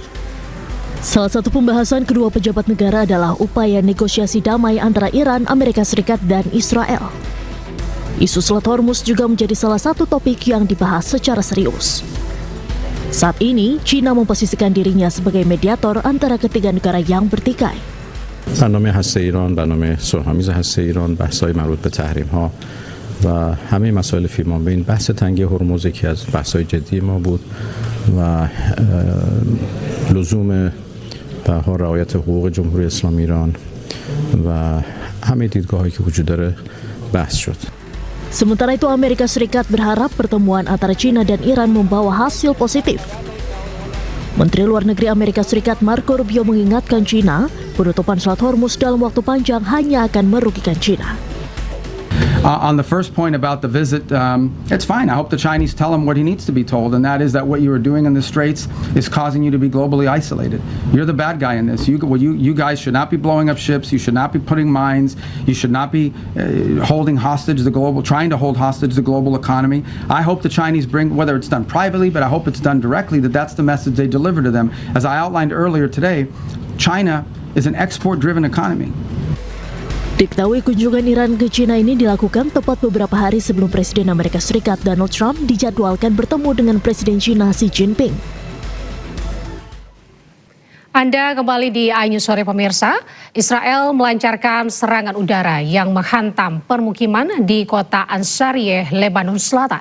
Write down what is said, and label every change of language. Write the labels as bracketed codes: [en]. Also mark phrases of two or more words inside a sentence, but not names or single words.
[id] Salah satu pembahasan kedua pejabat negara adalah upaya negosiasi damai antara Iran, Amerika Serikat, dan Israel. Isu Selat Hormuz juga menjadi salah satu topik yang dibahas secara serius. Saat ini, Cina memposisikan dirinya sebagai mediator antara ketiga negara yang bertikai. [fa] برنامه هسته ایران، برنامه صلح‌آمیز هسته ایران، بحث‌های مربوط به تحریم‌ها و همه مسائل فیلم‌بین، بحث تنگی هرمز یکی از بحث‌های جدی ما بود و لزوم رعایت حقوق جمهوری اسلامی ایران و همه دیدگاه‌هایی که وجود داره بحث شد. [id] Sementara itu, Amerika Serikat berharap pertemuan antara Cina dan Iran membawa hasil positif. Menteri Luar Negeri Amerika Serikat Marco Rubio mengingatkan Cina, penutupan Selat Hormuz dalam waktu panjang hanya akan merugikan Cina. [en] On the first point about the visit, it's fine. I hope the Chinese tell him what he needs to be told, and that is that what you are doing in the Straits is causing you to be globally isolated. You're the bad guy in this. You guys should not be blowing up ships. You should not be putting mines. You should not be trying to hold hostage the global economy. I hope the Chinese bring, whether it's done privately, but I hope it's done directly, that's the message they deliver to them. As I outlined earlier today, China is an export-driven economy. [id] Diketahui kunjungan Iran ke Cina ini dilakukan tepat beberapa hari sebelum Presiden Amerika Serikat Donald Trump dijadwalkan bertemu dengan Presiden Cina Xi Jinping. Anda kembali di iNews Sore pemirsa. Israel melancarkan serangan udara yang menghantam permukiman di kota Ansariyeh, Lebanon Selatan.